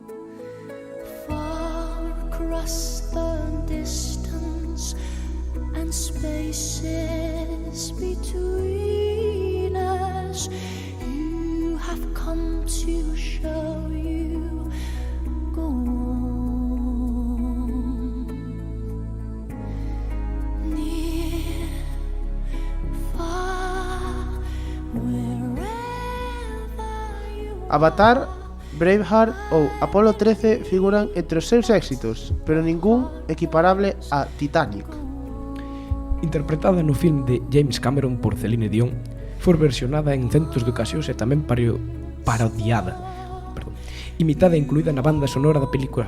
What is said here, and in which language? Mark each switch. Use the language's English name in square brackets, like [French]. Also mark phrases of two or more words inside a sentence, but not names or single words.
[English] Far across the distance and spaces between us, you have come to show you go on. Near, far, wherever you [Galician] Avatar, Braveheart ou Apolo 13 figuran entre os seus éxitos, pero ningún equiparable a Titanic. Interpretada no film de James Cameron por Celine Dion, foi versionada en centos de ocasións e tamén parodiada, imitada e incluída na banda sonora da película.